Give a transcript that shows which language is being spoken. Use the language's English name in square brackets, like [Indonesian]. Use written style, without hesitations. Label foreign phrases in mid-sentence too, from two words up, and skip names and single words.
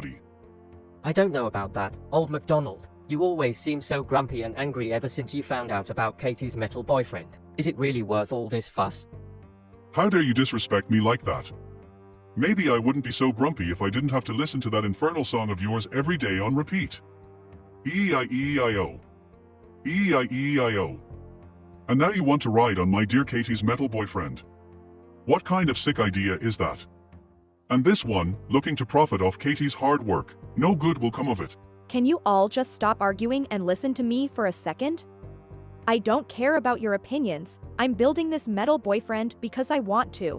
[English] I don't know about that, Old MacDonald. You always seem so grumpy and angry ever since you found out about Katie's metal boyfriend. Is it really worth all this fuss? How dare you disrespect me like that? Maybe I wouldn't be so grumpy if I didn't have to listen to that infernal song of yours every day on repeat. E-E-I-E-I-O. E-E-I-E-I-O. And now you want to ride on my dear Katie's metal boyfriend. What kind of sick idea is that? And this one, looking to profit off Katie's hard work. No good will come of it. Can you all just stop arguing and listen to me for a second? I don't care about your opinions. I'm building this metal boyfriend because I want to.